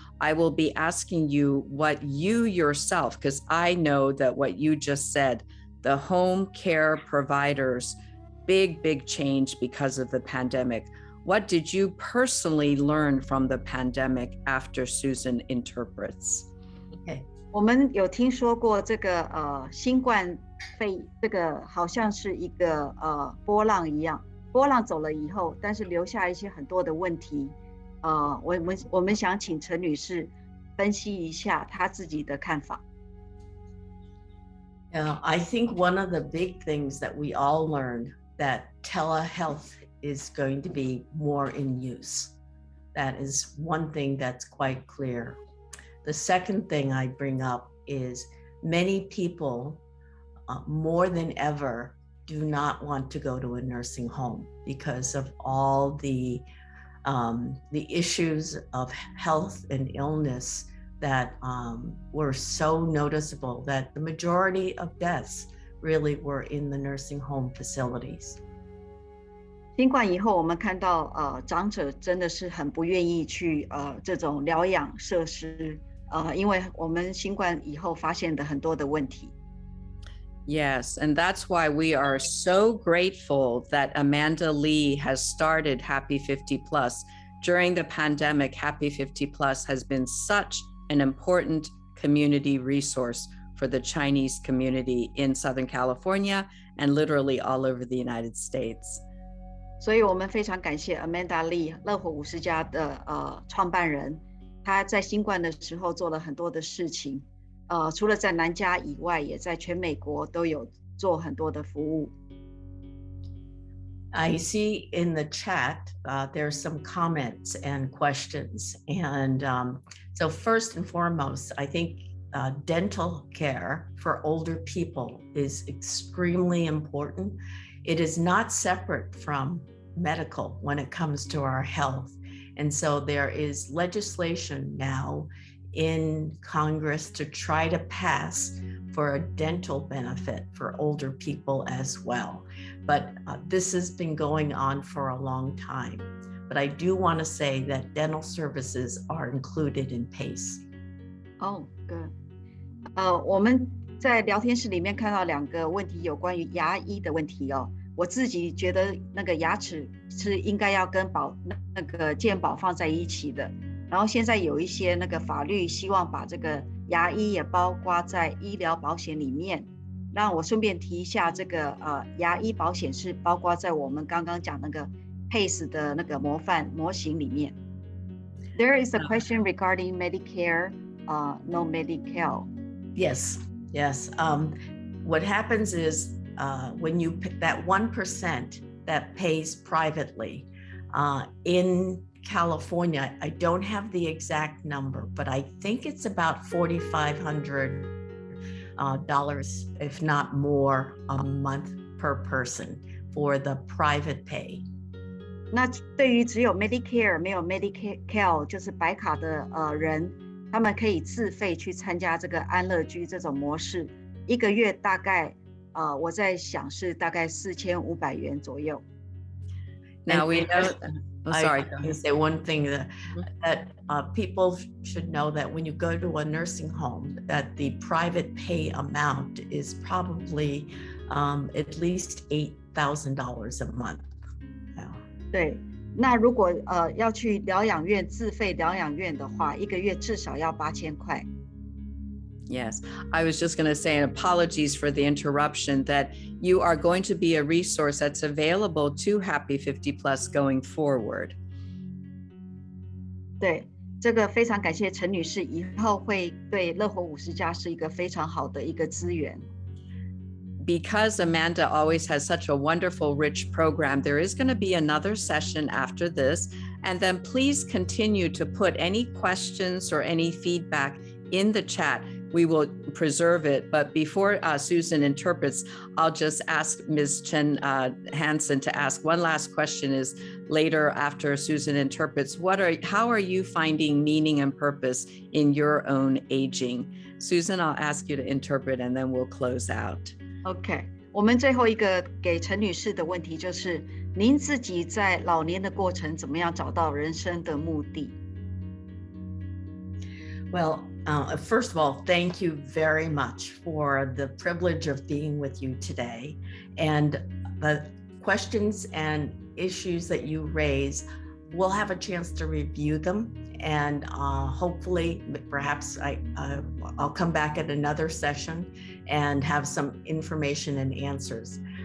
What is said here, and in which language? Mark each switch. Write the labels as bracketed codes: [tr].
[en] I will be asking you what you yourself, because I know that what you just said, the home care providers, big change because of the pandemic. What did you personally learn from the pandemic after Susan interprets? Okay. [zh] 我们有听说过这个新冠肺这个好像是一个波浪一样，波浪走了以后，但是留下一些很多的问题。我们想请陈女士分析一下她自己的看法。 [en] I think one of the big things that we all learned that telehealth is going to be more in use. That is one thing that's quite clear. The second thing I bring up is many people, more than ever, do not want to go to a nursing home because of all the issues of health and illness that were so noticeable that the majority of deaths really were in the nursing home facilities. [zh] 新冠以后，我们看到长者真的是很不愿意去这种疗养设施，因为我们新冠以后发现的很多的问题。 [en] Yes, and that's why we are so grateful that Amanda Lee has started Happy 50 Plus. During the pandemic, Happy 50 Plus has been such an important community resource for the Chinese community in Southern California and literally all over the United States. [zh] 所以我们非常感谢 Amanda Lee 乐活50加的创办人，他在新冠的时候做了很多的事情，除了在南加以外，也在全美国都有做很多的服务。 [en] I see in the chat there's some comments and questions, and so first and foremost, I think dental care for older people is extremely important. It is not separate from medical when it comes to our health. And so there is legislation now in Congress to try to pass for a dental benefit for older people as well. But this has been going on for a long time. But I do want to say that dental services are included in PACE. Oh, good. [zh] 我们在聊天室里面看到2个问题，有关于牙医的问题哦。我自己觉得那个牙齿是应该要跟那个健保放在一起的。然后现在有一些那个法律希望把这个牙医也包括在医疗保险里面。那我顺便提一下，这个牙医保险是包括在我们刚刚讲那个 PACE 的那个模型里面。 [en] There is a question regarding Medicare, no Medi-Cal. Yes. What happens is when you pick that 1% that pays privately in California, I don't have the exact number, but I think it's about $4,500, if not more, a month per person for the private pay. [zh] 那对于只有 Medicare 没有 Medi-Cal 就是白卡的人，他们可以自费去参加这个安乐居这种模式，一个月大概我在想是大概4500元左右。 [en] Now we know. I can say one thing that people should know that when you go to a nursing home, that the private pay amount is probably at least $8,000 a month. [zh] 对，那如果要去疗养院自费疗养院的话，一个月至少要8000块。 [en] Yes, I was just going to say, and apologies for the interruption, that you are going to be a resource that's available to Happy 50 Plus going forward. [zh] 对，这个非常感谢陈女士，以后会对乐活50加是一个非常好的一个资源。 [en] Because Amanda always has such a wonderful, rich program, there is going to be another session after this. And then please continue to put any questions or any feedback in the chat. We will preserve it. But before Susan interprets, I'll just ask Ms. Chin Hansen to ask one last question is later after Susan interprets, how are you finding meaning and purpose in your own aging? Susan, I'll ask you to interpret and then we'll close out. [zh] OK, 我们最后一个给陈女士的问题就是，您自己在老年的过程怎么样找到人生的目的？ [en] Well, first of all, thank you very much for the privilege of being with you today. And the questions and issues that you raise, we'll have a chance to review them. And hopefully, perhaps I'll come back at another session and have some information and answers.